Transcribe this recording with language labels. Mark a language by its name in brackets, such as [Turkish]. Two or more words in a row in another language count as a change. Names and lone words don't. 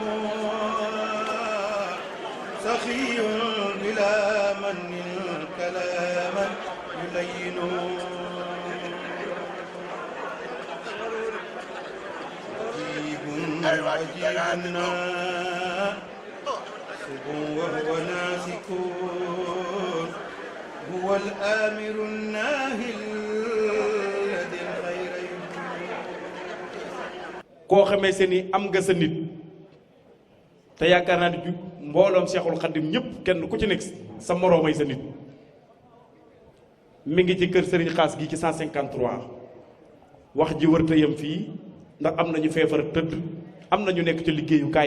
[Arabic] سخي بلا من كلاما يلين عجيب ناسب وهو ناسك هو الآمر الناهي الذي الخير [Wolof] koo xamee se ni am nga sa nit te yaakaar naa ni mbooloom Seexul Xaddim ñëpp kenn ku ci nekk sa moroomay sa nit mi ngi ci kër Serigne Xaas gi ci 153 wax ji wërta yam fii ndax am nañu feebar tëdd am nañu nekk ci liggéeyukaay